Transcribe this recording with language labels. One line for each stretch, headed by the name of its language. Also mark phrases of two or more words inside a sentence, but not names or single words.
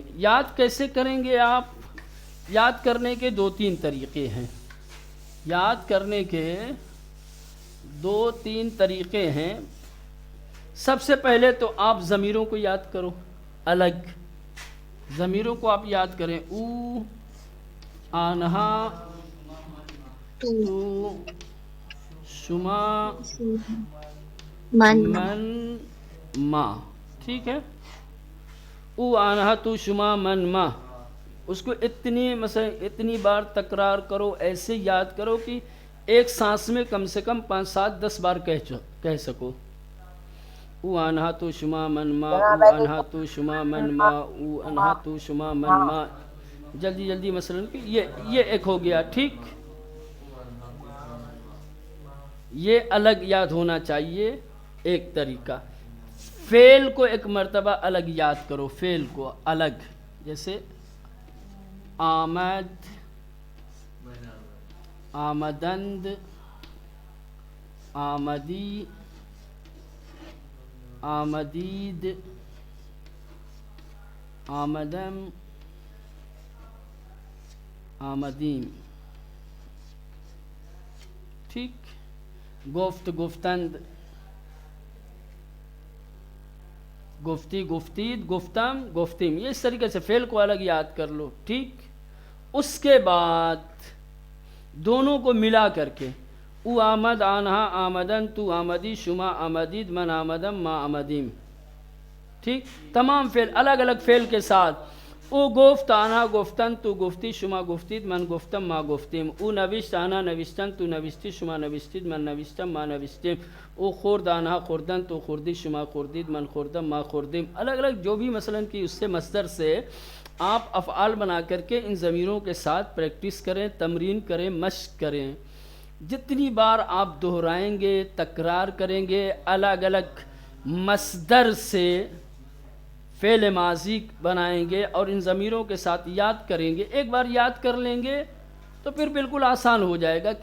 Urdu: یاد کیسے کریں گے آپ؟ یاد کرنے کے دو تین طریقے ہیں، یاد کرنے کے دو تین طریقے ہیں۔ سب سے پہلے تو آپ ضمیروں کو یاد کرو، الگ ضمیروں کو آپ یاد کریں۔
Persian: او، آنہا، تو، شما، من، ما،
Urdu: ٹھیک ہے؟
Persian: او آنہا تو شما من ما،
Urdu: اس کو اتنی بار تکرار کرو، ایسے یاد کرو کہ ایک سانس میں کم سے کم 5 7 10 بار کہہ سکو۔
Persian: او آنہا تو شما من ما، او آنہا تو شما من ما، او آنہا تو شما من ما،
Urdu: جلدی جلدی مثلا کہ یہ ایک ہو گیا، ٹھیک؟ یہ الگ یاد ہونا چاہیے ایک طریقہ۔ فعل کو ایک مرتبہ الگ یاد کرو، فعل کو الگ، جیسے
Persian: آمد، آمدند، آمدی، آمدید، آمدم، آمدیم،
Urdu: ٹھیک؟
Persian: گفت، گفتند، گفتی، گفتید، گفتم، گفتیم،
Urdu: یہ اس طریقے سے فعل کو الگ یاد کر لو، ٹھیک؟ اس کے بعد دونوں کو ملا کر کے
Persian: او آمد، آنہا، آمدن، تو آمدی، شما آمدید، من آمدم، ما آمدیم،
Urdu: ٹھیک؟ تمام فعل الگ الگ فعل کے ساتھ
Persian: او گفت آنها گفتن تو گفتی شما گفتید من گفتم ما گفتیم. او نوشت آنها نوشتن تو نوشتی شما نوشتید من نوشتم ما نوشتیم. او خورد آنها خوردن تو خوردی شما خوردید من خوردم ما خوردیم.
Urdu: الگ الگ جو بھی مثلا کہ اس سے مصدر سے آپ افعال بنا کر کے ان ضمیروں کے ساتھ پریکٹس کریں، تمرین کریں، مشق کریں. جتنی بار آپ دہرائیں گے، تکرار کریں گے، الگ الگ مصدر سے فعل ماضی بنائیں گے اور ان ضمیروں کے ساتھ یاد کریں گے، ایک بار یاد کر لیں گے تو پھر بالکل آسان ہو جائے گا.